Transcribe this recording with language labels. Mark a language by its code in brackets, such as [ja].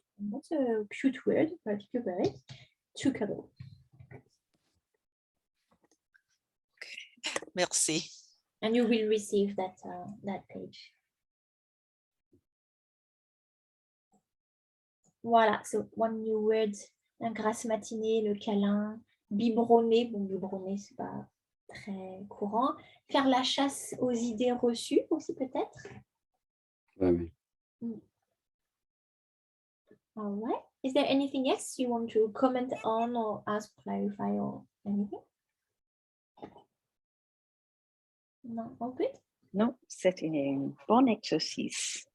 [en] That's a cute word, particularly. To cuddle. Okay. [fr] Merci. [en] And you will receive that page. [fr] Voilà, [en] so one new word, [fr] un grasse matinée, le câlin, biberonner, bon, biberonner, c'est pas très courant. Faire la chasse aux idées reçues aussi, peut-être. Oui. [en] All right. Is there anything else you want to comment on or ask, clarify or anything? [fr] Non, [en] all good? [fr] Non, c'est un bon exercice.